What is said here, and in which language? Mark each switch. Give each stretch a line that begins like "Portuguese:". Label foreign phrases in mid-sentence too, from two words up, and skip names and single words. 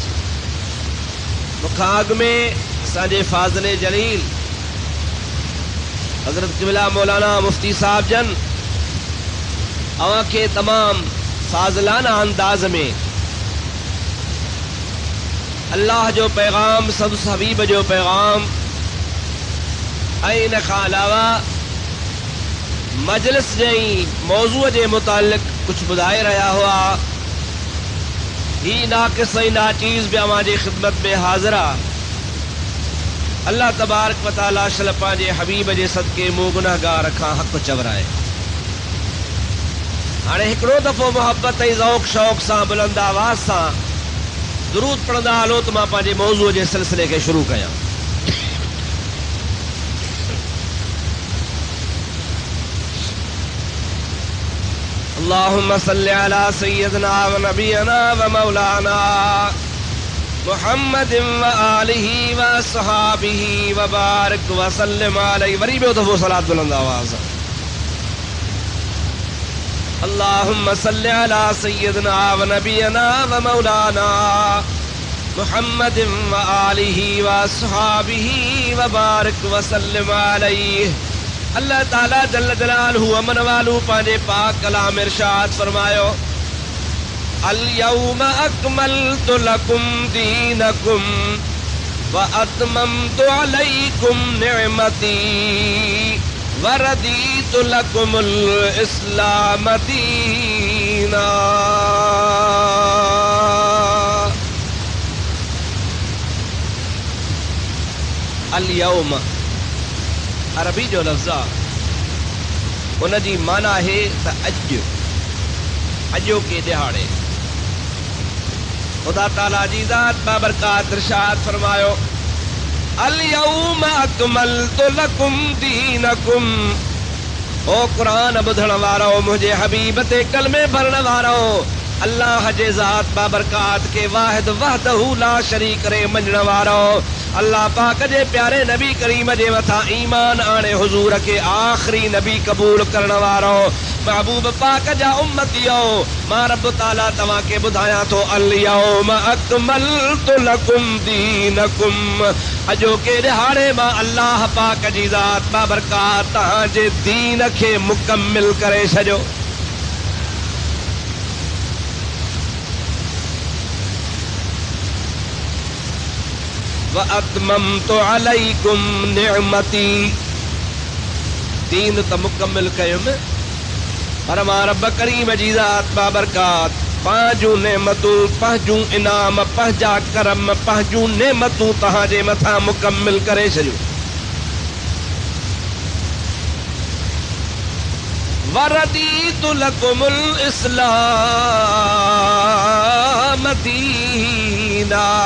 Sindhi: मूंखां अॻु में असांजे फ़ाज़िले जलील हज़रत क़िबला मौलाना मुफ्ती साहब जन अवां खे तमामु फ़ाज़िलाना अंदाज़ में अल्लाह जो पैगाम, संदस हबीब जो पैगाम ऐं इन खां अलावा मजलिस जे मौज़ूअ जे मुतालिक़ कुझु ॿुधाए रहिया हुआ। ही नाक़िस ऐं नाचीज़ बि अवां जी ख़िदमत में हाज़िर आहे। अल्लाह
Arabic: تبارك وتعالى
Sindhi: शल पंहिंजे हबीब जे सदक़े मूं गुनहगार खां हक़ चवराए। हाणे हिकिड़ो दफ़ो मोहब्बत ऐं ज़ौक़ शौक़ सां बुलंद आवाज़ सां दुरूद पढ़ंदा हलो त मां पंहिंजे मौज़ूअ जे सिलसिले खे शुरू कयां।
Arabic: اللهم صل على سيدنا ونبينا ومولانا محمد وآله وأصحابه وبارك وسلم عليه.
Sindhi: वरी ॿियो दफ़ो सलात बुलंद आवाज़।
Arabic: اللهم صل على سيدنا ونبينا ومولانا محمد وآله وأصحابه وبارك وسلم عليه.
Sindhi: अल्लाह ताला
Arabic: جل جلاله
Sindhi: अमन वालू पंहिंजे पाक कलाम इरशाद फरमायो,
Arabic: اليوم أكملت لكم دينكم وأتممت عليكم نعمتي ورضيت لكم الإسلام دينا. اليوم
Sindhi: अरबी जो लफ्ज़ आहे उन जी माना है त अॼु, अॼोके दिहाड़े। खुदा ताला जी ज़ात बाबरकात इरशाद फरमायो
Arabic: اليوم أكملت لكم دينكم.
Sindhi: ओ कुरान ॿुधण वारो, मुंहिंजे हबीब ते कलमे भरण वारो, अल्लाह जे ज़ात बाबरकात के
Arabic: واحد وحده لا شريك
Sindhi: रे मञण वारो, अल्लाह पाक जे प्यारे नबी करीम जे मथां ईमान आणे हुजूर के आखिरी नबी कबूल करण वारो, महबूब पाक जा उम्मतियो, मां रब ताला तव्हां के ॿुधायां थो
Arabic: اليوم أكملت لكم دينكم.
Sindhi: अॼोके दिहाड़े मां अल्लाह पाक जी ज़ात बाबरकात तव्हां जे दीन खे मुकमिल करे छॾियो।
Arabic: وأتممت عليكم نعمتي,
Sindhi: दीन त मुकमिल कयुमि, पर मां रब करीम जी ज़ात बाबरकात पंहिंजूं नेमतूं, पंहिंजूं इनाम, पंहिंजा करम, पंहिंजूं नेमतूं तव्हांजे मथां मुकमिल करे छॾियूं।
Arabic: ورضيت لكم الإسلام دينا.